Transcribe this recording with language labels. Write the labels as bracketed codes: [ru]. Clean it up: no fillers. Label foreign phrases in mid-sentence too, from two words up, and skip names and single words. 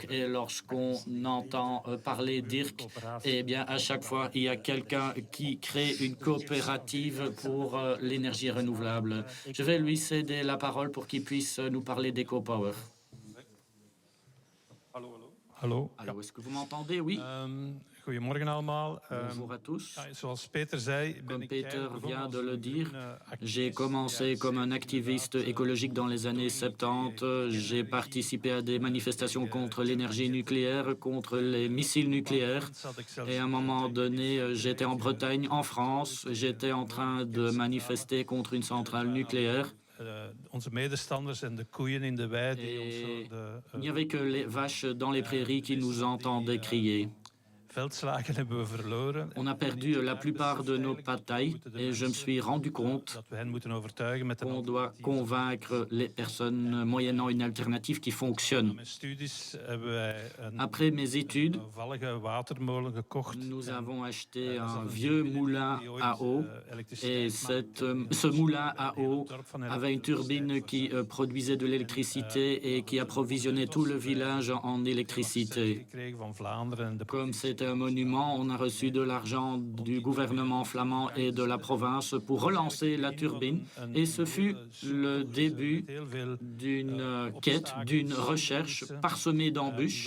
[fr] Et lorsqu'on entend parler Dirk, eh bien, à chaque fois, il y a quelqu'un qui crée une coopérative pour l'énergie renouvelable. Je vais lui céder la parole pour qu'il puisse nous parler d'EcoPower. [nl] Hallo. [fr] Alors, est-ce que vous m'entendez? Oui. [nl] Goedemorgen allemaal. [fr] Bonjour à tous. [nl] Zoals Peter zei, [fr] Comme Peter vient de le dire, j'ai commencé comme un activiste écologique dans les années 70. J'ai participé à des manifestations contre l'énergie nucléaire, contre les missiles nucléaires. Et à un moment donné, j'étais en Bretagne, en France. J'étais en train de manifester contre une centrale nucléaire. Et il n'y avait que les vaches dans les prairies qui nous entendaient crier. [nl] veldslagen hebben we verloren. [fr] On a perdu la plupart de nos batailles et je me suis rendu compte [nl] Dat we hen moeten overtuigen met [fr] qu'on [nl] een [fr] doit convaincre les personnes moyennant une alternative qui fonctionne. [nl] Mijn studies hebben wij een [fr] Après mes études, [nl] eenvoudige watermolen gekocht. [fr] nous avons acheté un vieux moulin à eau et ce moulin à eau avait une turbine qui produisait de l'électricité et qui approvisionnait tout le village en électricité. Comme c'est un monument, on a reçu de l'argent du gouvernement flamand et de la province pour relancer la turbine et ce fut le début d'une quête, d'une recherche parsemée d'embûches.